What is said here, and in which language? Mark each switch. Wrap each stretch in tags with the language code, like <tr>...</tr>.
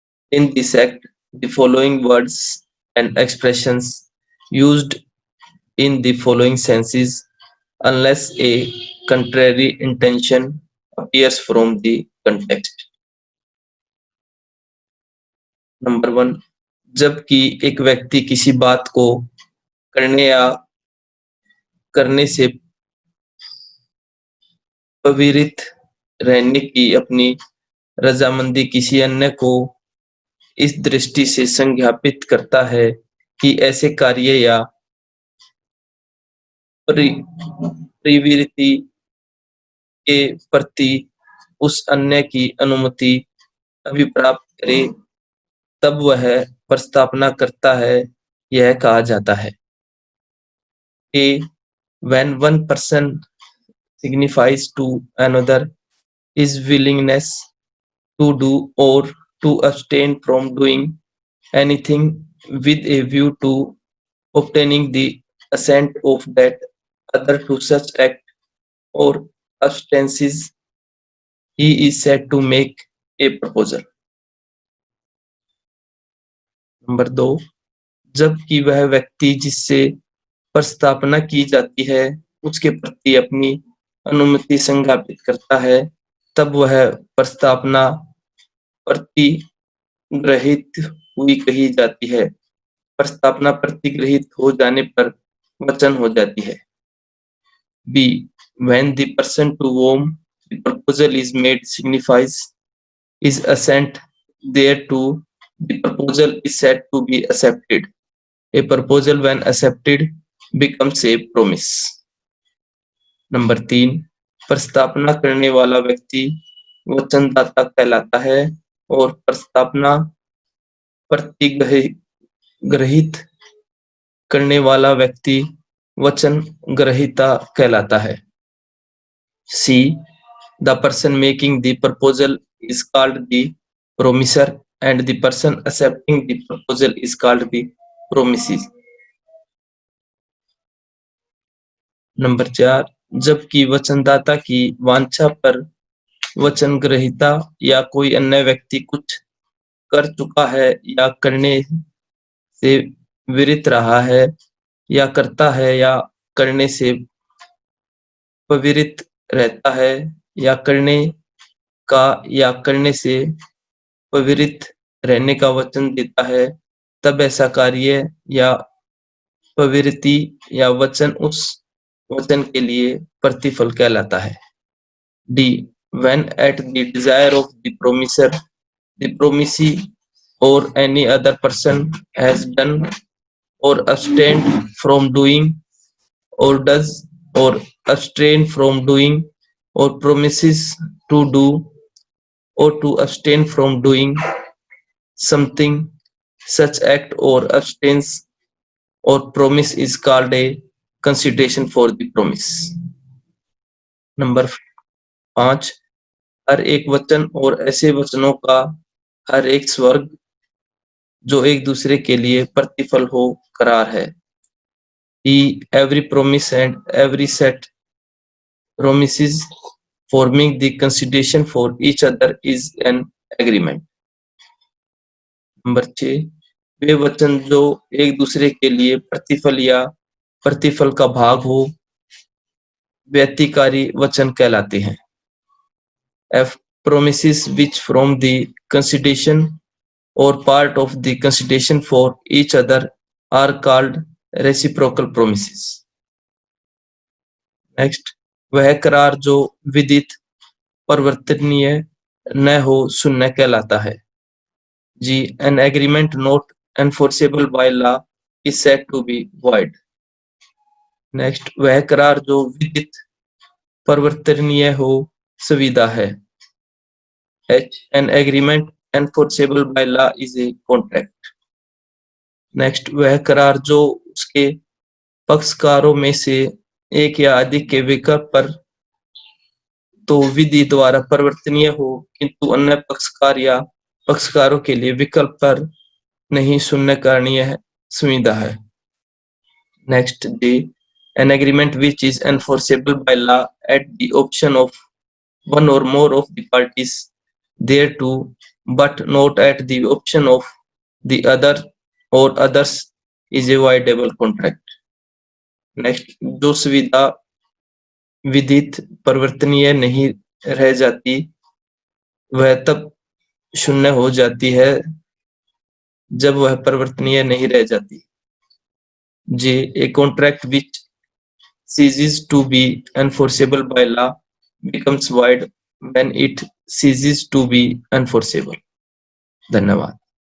<en>In this act, the following words and expressions used in the following senses unless a contrary intention appears from the context.</en> <hi>Number 1, जबकि एक व्यक्ति किसी बात को करने या करने से प्रेरित रहने की अपनी रजामंदी किसी अन्य को इस दृष्टि से संज्ञापित करता है कि ऐसे कार्य या प्रवृत्ति के प्रति उस अन्य की अनुमति अभिप्राप्त करे, तब वह प्रस्तावना करता है। यह कहा जाता है कि</hi> <en>when one person signifies to another his willingness to do or to abstain from doing anything with a view to obtaining the assent of that other to such act or abstentions, he is said to make a proposal.</en> <hi>Number 2, जबकि वह व्यक्ति जिससे प्रस्तावना की जाती है उसके प्रति अपनी अनुमति संज्ञापित करता है, तब वह प्रस्तावना प्रतिग्रहित हुई कही जाती है। प्रस्तावना प्रतिग्रहित हो जाने पर वचन हो जाती है।</hi> <en>B, when the person to whom the proposal is made signifies his assent thereto, the proposal is said to be accepted. A proposal when accepted becomes a promise.</en> <hi>Number 3, प्रस्तावना करने वाला व्यक्ति वचनदाता कहलाता है और प्रस्तावना प्रतिग्रहित करने वाला व्यक्ति वचन ग्रहीता कहलाता है।</hi> <en>C, the person making the proposal is called the promiser and the person accepting the proposal is called the promisee.</en> <hi>Number 4, जबकि वचनदाता की वांछा पर वचन ग्रहीता या कोई अन्य व्यक्ति कुछ कर चुका है या करने से विरत रहा है या करता है या करने से प्रवृत्त रहता है या करने का या करने से प्रवृत्त रहने का वचन देता है, तब ऐसा कार्य या प्रवृत्ति या वचन उस वचन के लिए प्रतिफल कहलाता है।</hi> <en>D, when at the desire of the promiser, the promisee or any other person has done or abstained from doing or does or abstain from doing or promises to do or to abstain from doing something, such act or abstains or promise is called a consideration for the promise.</en> <hi>Number 5, हर एक वचन और ऐसे वचनों का हर एक स्वर्ग जो एक दूसरे के लिए प्रतिफल हो करार है।</hi> <en>Every promise and every set promises forming the consideration for each other is an agreement.</en> <hi>Number 6, वे वचन जो एक दूसरे के लिए प्रतिफल या प्रतिफल का भाग हो व्यतिकारी वचन कहलाते हैं।</hi> <en>F, promises which from the consideration or part of the consideration for each other are called reciprocal promises.</en> <hi>Next, वह करार जो विदित, परिवर्तनीय न हो शून्य कहलाता है।</hi> <en>जी, an agreement not enforceable by law is said to be void.</en> <hi>Next, वह करार जो विधित परिवर्तनीय हो संविदा है।</hi> <en>H, an agreement enforceable by law is a contract.</en> <hi>Next, वह करार जो उसके पक्षकारों में से एक या अधिक के विकल्प पर तो विधि द्वारा परिवर्तनीय हो, किंतु अन्य पक्षकार या पक्षकारों के लिए विकल्प पर नहीं शून्य कारणीय संविदा है।</hi> <en>Next, D, an agreement which is enforceable by law at the option of one or more of the parties thereto, but not at the option of the other or others, is a voidable contract.</en> <hi>Next, जो सुविधा विधित परिवर्तनीय नहीं रह जाती वह तब शून्य हो जाती है जब वह परिवर्तनीय नहीं रह जाती।</hi> <en>J, a contract which ceases to be enforceable by law becomes void when it ceases to be enforceable.</en> <hi>धन्यवाद।</hi>